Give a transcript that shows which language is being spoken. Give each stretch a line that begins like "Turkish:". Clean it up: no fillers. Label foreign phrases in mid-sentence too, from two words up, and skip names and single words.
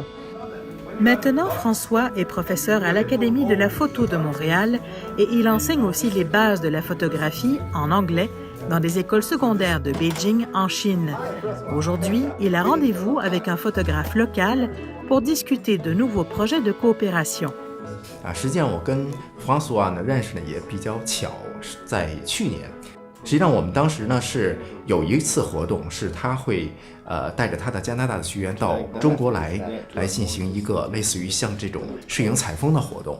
French: Maintenant, François est professeur à l'Académie de la photo de Montréal et il enseigne aussi les bases de la photographie en anglais dans des écoles secondaires de Beijing en Chine. Aujourd'hui, il a rendez-vous avec un photographe local pour discuter de nouveaux projets de coopération.
Chinese: 实际上我跟 François 呢认识呢也比较巧，在去年。实际上我们当时呢是有一次活动，是他会带着他的加拿大的学员到中国来进行一个类似于像这种摄影采风的活动。